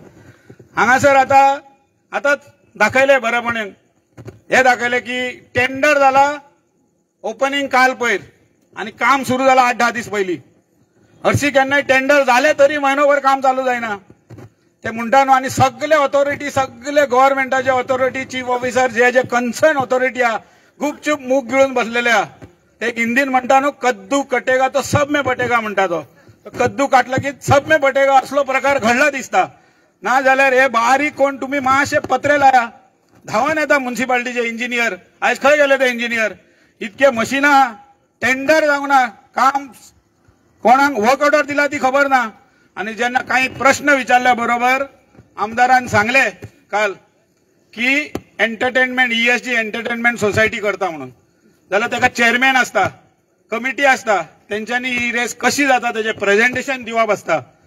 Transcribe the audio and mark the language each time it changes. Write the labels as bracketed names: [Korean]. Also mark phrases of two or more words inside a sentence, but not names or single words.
[Konkani] हांगासर आतांच दाखयले बरेपणान, हे दाखयले की टेंडर जाला, ओपनिंग काल पयर आनी काम सुरू जालां 8-10 दीस पयलीं. हरशीं केन्नाय टेंडर जालें तरी म्हयनोभर काम चालू जायना ते म्हणटा न्हू. आनी सगळे ऑथॉरिटी, सगळे गव्हर्नमेंटाचे ऑथॉरिटी, [English] chief officer [Konkani] जे [English] concern authority [Konkani] आहा गुपचूप मूग गिळून बसलेले आहा. ते हिंदीन म्हणटा न्हू, [Hindi] कद्दू कटेगा तो सब में पटेगा [Konkani] म्हणटा तो. कद्दू काटला की [Hindi] सब में पटेगा [Konkani] असलो प्रकार घडला दिसता. ना जाल्यार हे बारीक कोण तुमी मातशे पत्रे लाया, धांवन येता म्युनिसिपालिटीचे इंजिनियर. आयज खंय गेले ते इंजिनियर? इतके मशिनां, टेंडर जावंक ना, काम कोणाक [English] work order [Konkani] दिला ती खबर ना. आनी जेन्ना काही प्रश्न विचारल्या बरोबर आमदारान सांगले काल की एंटरटेनमेंट ESG एंटरटेनमेंट सोसायटी करता म्हणून, जाल्यार ताका चेअरमॅन आसता, कमिटी आसता, तेंच्यांनी ही रेस कशी जाता तेजे प्रेझेंटेशन दिवप आसता.